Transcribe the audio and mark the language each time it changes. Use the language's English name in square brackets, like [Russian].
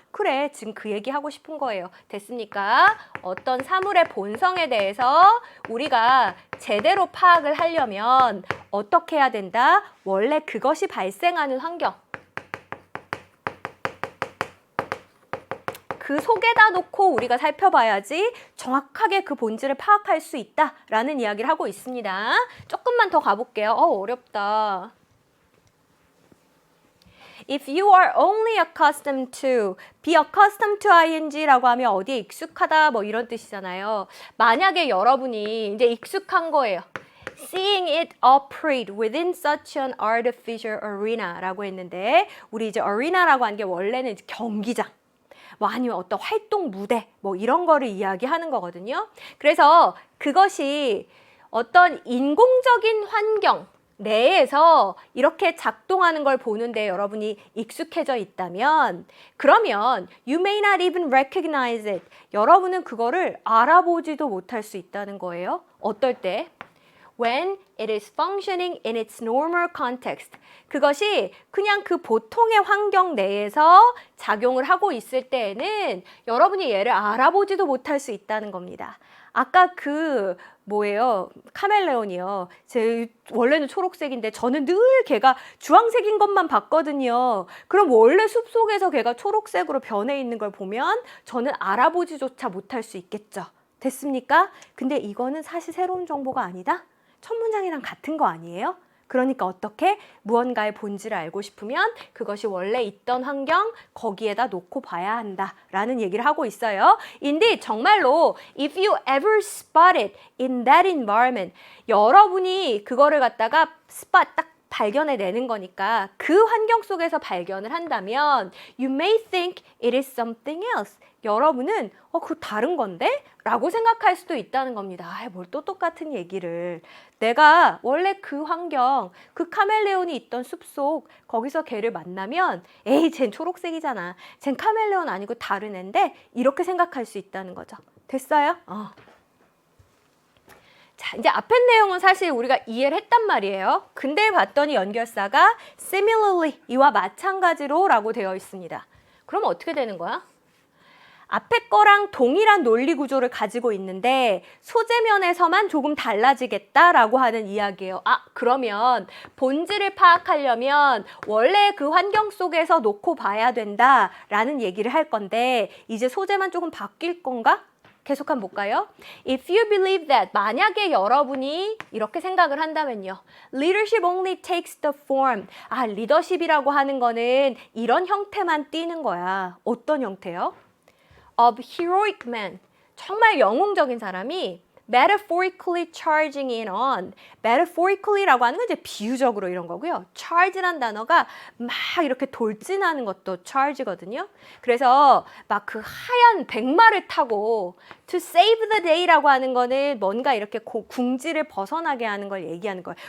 [Korean] 그래 지금 그 얘기 하고 싶은 거예요. 됐습니까? 어떤 사물의 본성에 대해서 우리가 제대로 파악을 하려면 어떻게 해야 된다? 원래 그것이 발생하는 환경 그 속에다 놓고 우리가 살펴봐야지 정확하게 그 본질을 파악할 수 있다라는 이야기를 하고 있습니다. 조금만 더 가볼게요. 어렵다. [English] If you are only accustomed to, be accustomed to ing [Korean] 라고 하면 어디에 익숙하다 뭐 이런 뜻이잖아요. 만약에 여러분이 이제 익숙한 거예요. [English] Seeing it operate within such an artificial arena [Korean] 라고 했는데 우리 이제 arena라고 하는 게 원래는 이제 경기장 뭐 아니면 어떤 활동 무대 뭐 이런 거를 이야기하는 거거든요. 그래서 그것이 어떤 인공적인 환경 내에서 이렇게 작동하는 걸 보는데 여러분이 익숙해져 있다면 그러면 [English] you may not even recognize it. [Korean] 여러분은 그거를 알아보지도 못할 수 있다는 거예요. 어떨 때? [English] When it is functioning in its normal context. [Korean] 그것이 그냥 그 보통의 환경 내에서 작용을 하고 있을 때에는 여러분이 얘를 알아보지도 못할 수 있다는 겁니다. 아까 그 뭐예요? 카멜레온이요. 제 원래는 초록색인데 저는 늘 걔가 주황색인 것만 봤거든요. 그럼 원래 숲속에서 걔가 초록색으로 변해 있는 걸 보면 저는 알아보지조차 못할 수 있겠죠. 됐습니까? 근데 이거는 사실 새로운 정보가 아니다? 첫 문장이랑 같은 거 아니에요? 그러니까 어떻게 무언가의 본질을 알고 싶으면 그것이 원래 있던 환경 거기에다 놓고 봐야 한다라는 얘기를 하고 있어요. 인데 정말로 [English] if you ever spot it in that environment [Korean] 여러분이 그거를 갖다가 [English] spot [Korean] 딱 발견해내는 거니까 그 환경 속에서 발견을 한다면 [English] you may think it is something else. [Korean] 여러분은 그거 다른 건데? 라고 생각할 수도 있다는 겁니다. 뭘 또 똑같은 얘기를. 내가 원래 그 환경, 그 카멜레온이 있던 숲속 거기서 걔를 만나면 에이 쟨 초록색이잖아. 쟨 카멜레온 아니고 다른 앤데 이렇게 생각할 수 있다는 거죠. 됐어요? 자, 이제 앞에 내용은 사실 우리가 이해를 했단 말이에요. 근데 봤더니 연결사가 similarly, 이와 마찬가지로 라고 되어 있습니다. 그럼 어떻게 되는 거야? 앞에 거랑 동일한 논리 구조를 가지고 있는데 소재면에서만 조금 달라지겠다라고 하는 이야기예요. 그러면 본질을 파악하려면 원래 그 환경 속에서 놓고 봐야 된다라는 얘기를 할 건데 이제 소재만 조금 바뀔 건가? 계속 한번 볼까요? [English] If you believe that, [Korean] 만약에 여러분이 이렇게 생각을 한다면요. [English] Leadership only takes the form. [Korean] 리더십이라고 하는 거는 이런 형태만 띠는 거야. 어떤 형태요? [English] Of heroic men. [Korean] 정말 영웅적인 사람이 [English] metaphorically charging in on. [Korean] metaphorically라고 하는 건 이제 비유적으로 이런 거고요. charge란 단어가 막 이렇게 돌진하는 것도 charge거든요. 그래서 막 그 하얀 백마를 타고 [English] to save the day [Korean] 라고 하는 거는 뭔가 이렇게 궁지를 벗어나게 하는 걸 얘기하는 거예요.